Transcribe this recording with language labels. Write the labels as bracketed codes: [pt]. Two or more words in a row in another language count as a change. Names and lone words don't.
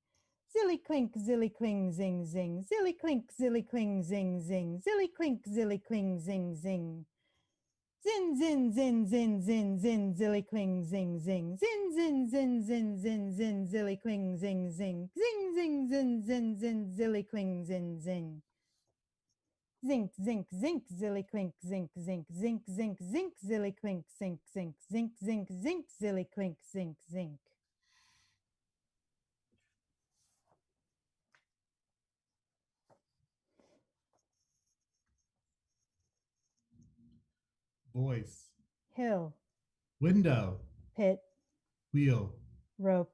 [en] Zilly clink, zilly cling, zing, zing, zilly clink, zilly cling, zing, zing, zilly clink, zilly cling, zing, zing. Zin, zin, zin, zin, zin, zin, zilly cling, zing, zing, zin, zin, zin, zin, zin, zin, zilly cling, zing, zing, zing, zing, zin, zin, zin, zilly cling, zing, zing. Zink, zink, zink, zilly clink, zink, zink, zink, zink, zink, zilly clink, zink, zink, zink, zink, zink, zilly clink, zink, zink. voice, Hill, window, pit, wheel, rope,